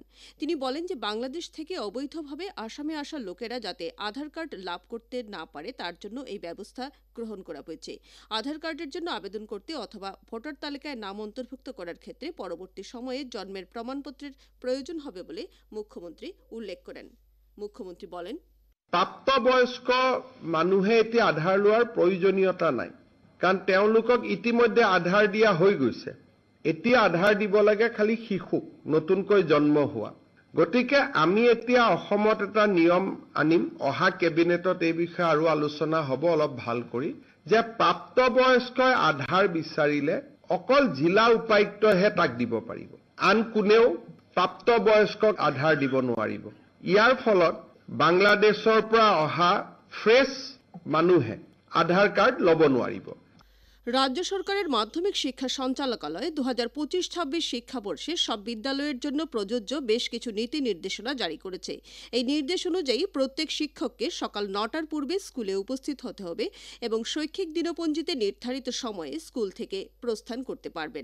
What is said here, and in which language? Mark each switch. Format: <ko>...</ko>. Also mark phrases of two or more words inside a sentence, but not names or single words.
<bn>তিনি বলেন যে বাংলাদেশ থেকে অবৈধভাবে আসামে আসা লোকেরা যাতে আধার কার্ড লাভ করতে না পারে তার জন্য এই ব্যবস্থা গ্রহণ করা হয়েছে। আধার কার্ডের জন্য আবেদন করতে অথবা ভোটার তালিকায় নাম অন্তর্ভুক্ত করার ক্ষেত্রে পরবর্তী সময়ে জন্মের প্রমাণপত্রের প্ৰয়োজন হবে বলে মুখ্যমন্ত্রী উল্লেখ করেন। মুখ্যমন্ত্রী বলেন,</bn> <as>প্ৰাপ্তবয়স্ক মানুহে এতিয়া আধাৰ লোৱাৰ প্ৰয়োজনীয়তা নাই, কাৰণ তেওঁলোকক ইতিমধ্যে আধাৰ দিয়া হৈ গৈছে। এতিয়া আধাৰ দিব লাগে খালি শিশুক, নতুনকৈ জন্ম হোৱা। গতিকে আমি এতিয়া অসমত এটা নিয়ম আনিম, অহা কেবিনেটত এই বিষয়ে আৰু আলোচনা হ'ব অলপ ভাল কৰি, যে প্ৰাপ্তবয়স্কই আধাৰ বিচাৰিলে অকল জিলা উপায়ুক্তহে তাক দিব পাৰিব, আন কোনেও প্ৰাপ্তবয়স্কক আধাৰ দিব নোৱাৰিব। ইয়াৰ ফলত বাংলাদেশৰ পৰা অহা ফ্ৰেছ মানুহে আধাৰ কাৰ্ড ল'ব নোৱাৰিব।</as> <bn>রাজ্য সরকারের মাধ্যমিক শিক্ষা সঞ্চালকালয় 2025-26 শিক্ষাবর্ষে সব বিদ্যালয়ের জন্য প্রযোজ্য বেশ কিছু নীতি নির্দেশনা জারি করেছে। এই নির্দেশ অনুযায়ী প্রত্যেক শিক্ষককে সকাল 9টার পূর্বে স্কুলে উপস্থিত হতে হবে এবং শৈক্ষিক দিনপঞ্জিতে নির্ধারিত সময়ে স্কুল থেকে প্রস্থান করতে পারবেন।</bn>